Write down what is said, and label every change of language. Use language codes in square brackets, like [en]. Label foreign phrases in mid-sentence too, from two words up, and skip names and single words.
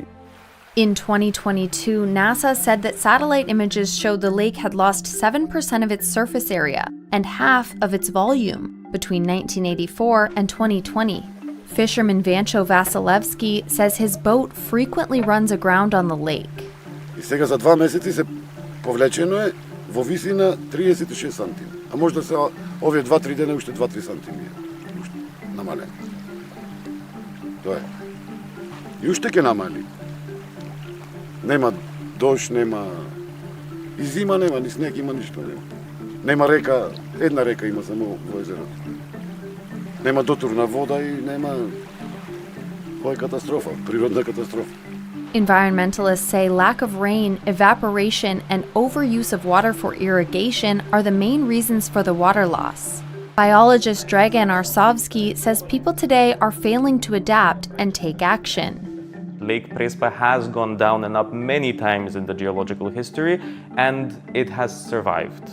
[en] In 2022, NASA said that satellite images showed the lake had lost 7% of its surface area and half of its volume between 1984 and 2020. Fisherman Vancho Vasilevsky says his boat frequently runs aground on the lake. [mk] Сега за 2 месеца се повлечено е во висина 36 сантими. А може да се овие 2-3 дена уште 2-3 сантими намалено. Тоа е. И уште ќе намали. Нема дожд, нема и зима нема, ни снег има, ништо нема. Нема река, една река има само во езерото. Нема дотурна вода и нема... Ова е катастрофа, природна катастрофа. [en] Environmentalists say lack of rain, evaporation, and overuse of water for irrigation are the main reasons for the water loss. Biologist Dragan Arsovsky says people today are failing to adapt and take action. Lake Prespa has gone down and up many times in the geological history, and it has survived.